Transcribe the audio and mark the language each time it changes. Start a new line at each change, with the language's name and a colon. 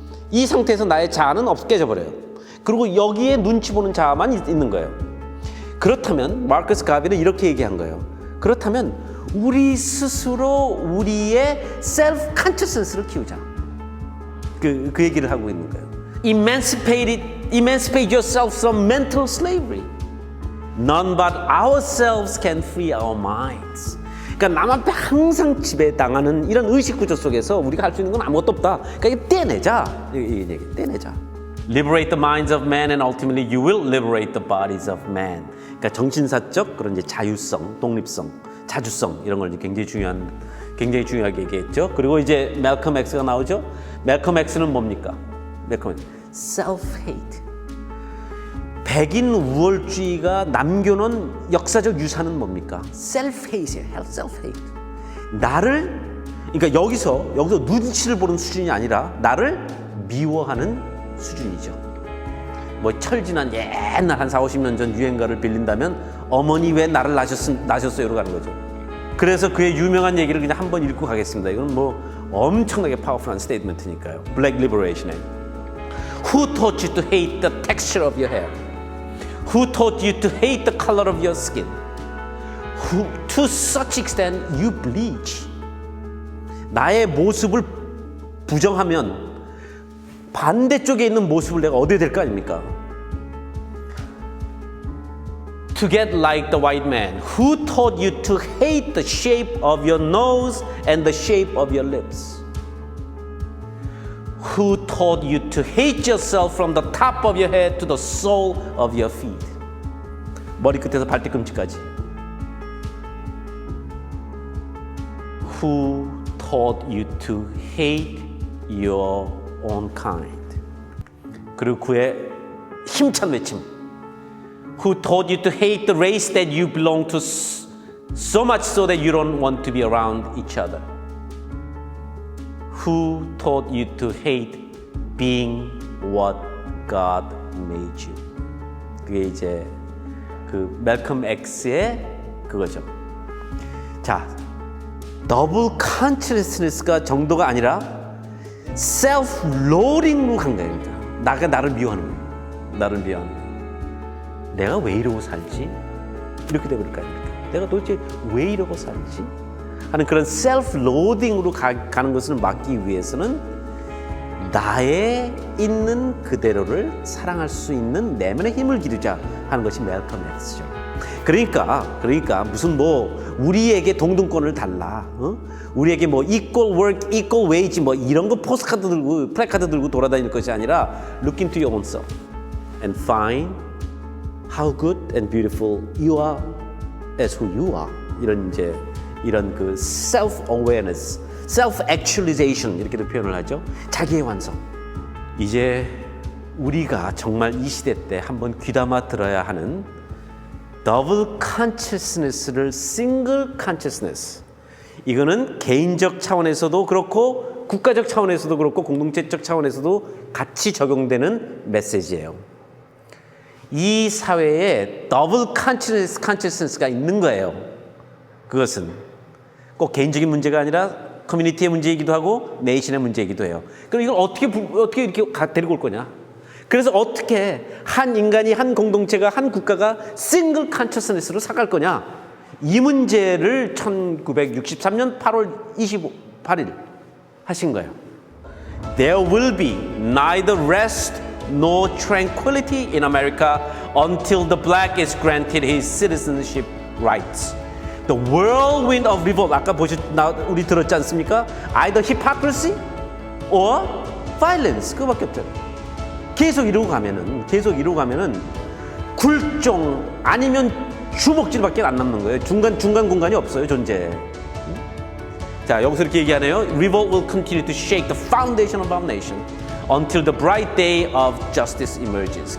Korean: 이 상태에서 나의 자아는 깨져 버려요. 그리고 여기에 눈치 보는 자아만 있는 거예요. 그렇다면 마커스 가비는 이렇게 얘기한 거예요. 그렇다면 우리 스스로 우리의 self consciousness를 키우자. 그 얘기를 하고 있는 거예요.
English: Emancipate yourself from mental slavery. None but ourselves can free our minds.
Korean: 그러니까 남 앞에 항상 지배당하는 이런 의식 구조 속에서 우리가 할 수 있는 건 아무것도 없다. 그러니까 이게 떼내자. 떼내자.
English: Liberate the minds of man and ultimately you will liberate the bodies of man.
Korean: 그러니까 정신사적 그런 이제 자유성, 독립성 자주성 이런 걸 굉장히 중요하게 얘기했죠. 그리고 이제 멜컴 X가 나오죠. 멜컴 X는 뭡니까? 멜컴 X. self-hate. 백인 우월주의가 남겨놓은 역사적 유산은 뭡니까? self-hate예요. self-hate. 나를 그러니까 여기서 눈치를 보는 수준이 아니라 나를 미워하는 수준이죠. 뭐 철지난 옛날 한 4, 50년 전 유행가를 빌린다면 어머니 왜 나를 낳으셨어요로 가는 거죠. 그래서 그의 유명한 얘기를 그냥 한번 읽고 가겠습니다. 이건 뭐 엄청나게 파워풀한 스테이트먼트니까요.
English: Black Liberation에 Who taught you to hate the texture of your hair? Who taught you to hate the color of your skin? Who, to such extent you bleach.
Korean: 나의 모습을 부정하면 반대쪽에 있는 모습을 내가 얻어야 될 거 아닙니까?
English: To get like the white man. Who taught you to hate the shape of your nose and the shape of your lips? Who taught you to hate yourself from the top of your head to the sole of your feet?
Korean: 머리끝에서 발뒤꿈치까지.
English: Who taught you to hate your own kind?
Korean: 그리고 그의 힘찬 외침.
English: Who taught you to hate the race that you belong to so much so that you don't want to be around each other? Who taught you to hate being what God made you?
Korean: 그게 이제 그 멜컴 X의 그거죠. 자, 더블 컨시어스니스가 정도가 아니라 셀프 로딩으로 간 겁니다. 나를 미워하는 거예요. 나를 미워하는 거예요. 내가 왜 이러고 살지? 이렇게 되버릴 거 아닙니까? 내가 도대체 왜 이러고 살지? 하는 그런 셀프 로딩으로 가는 것을 막기 위해서는 나의 있는 그대로를 사랑할 수 있는 내면의 힘을 기르자 하는 것이 멜컴 X죠. 그러니까 무슨 뭐 우리에게 동등권을 달라, 우리에게 뭐
English: equal work, equal wage
Korean: 뭐 이런 거 포스카드 들고 플래카드 들고 돌아다닐 것이 아니라
English: look into your own self and find how good and beautiful you are as who you are.
Korean: 이런 그 self-awareness, self-actualization 이렇게도 표현을 하죠. 자기의 완성. 이제 우리가 정말 이 시대 때 한번 귀담아 들어야 하는 더블 컨시어스니스를 싱글 컨시어스니스. 이거는 개인적 차원에서도 그렇고 국가적 차원에서도 그렇고 공동체적 차원에서도 같이 적용되는 메시지예요. 이 사회에 더블 컨시어스니스가 있는 거예요. 그것은 꼭 개인적인 문제가 아니라 커뮤니티의 문제이기도 하고 네이션의 문제이기도 해요. 그럼 이걸 어떻게 이렇게 데리고 올 거냐? 그래서 어떻게 한 인간이, 한 공동체가, 한 국가가 싱글 컨시어스니스로 살아갈 거냐? 이 문제를 1963년 8월 28일 하신 거예요.
English: There will be neither rest nor tranquility in America until the black is granted his citizenship rights. The whirlwind of revolt.
Korean: 아까 우리 들었지 않습니까?
English: Either hypocrisy or violence.
Korean: 그거밖에 없잖아요. 계속 이러고 가면은 굴종 아니면 주먹질밖에 안 남는 거예요. 중간 공간이 없어요, 존재에. 자, 여기서 이렇게 얘기하네요.
English: Revolt will continue to shake the foundation of our nation until the bright day of justice emerges.